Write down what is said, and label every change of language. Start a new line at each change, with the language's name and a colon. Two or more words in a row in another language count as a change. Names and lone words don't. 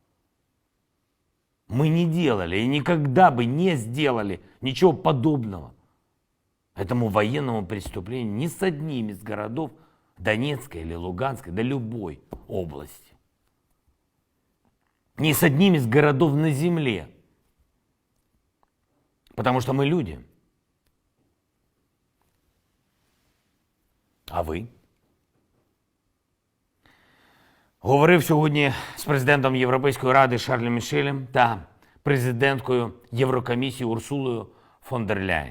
Russian: Мы не делали и никогда бы не сделали ничего подобного этому военному преступлению ни с одним из городов Донецкой или Луганской, да любой области. Ни с одним из городов на земле. Потому что мы люди.
Ukrainian: А ви? Говорив сьогодні з президентом Європейської ради Шарлем Мішелем та президенткою Єврокомісії Урсулою фон дер Ляєн.